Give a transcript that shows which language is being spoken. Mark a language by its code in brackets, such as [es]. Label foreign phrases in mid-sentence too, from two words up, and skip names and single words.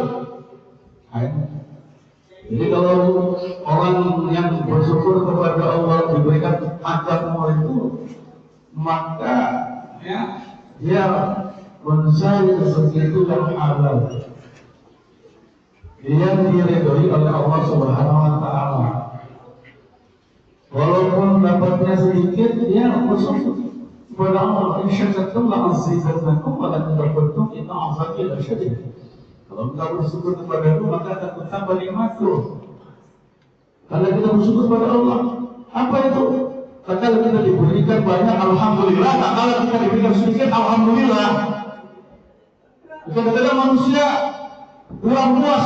[id] Jadi kalau orang yang bersyukur kepada Allah diberikan macam umur itu, maka ya dia mencari sesuatu yang halal, yang diridhoi oleh Allah [ar] سبحانه وتعالى. [id] Walaupun dapatnya sedikit, dia bersyukur kepada Allah. [ar] إن شاء الله لأزيدنكم ولا تدبرتم إن عذابي لشديد. [id] Kalau kita bersyukur kepada Allah maka akan bertambah nikmatku. Kalau kita bersyukur kepada Allah, apa itu? Kalau kita diberikan banyak, alhamdulillah. Kalau kita diberikan sedikit, alhamdulillah. Kadang-kadang manusia kurang puas.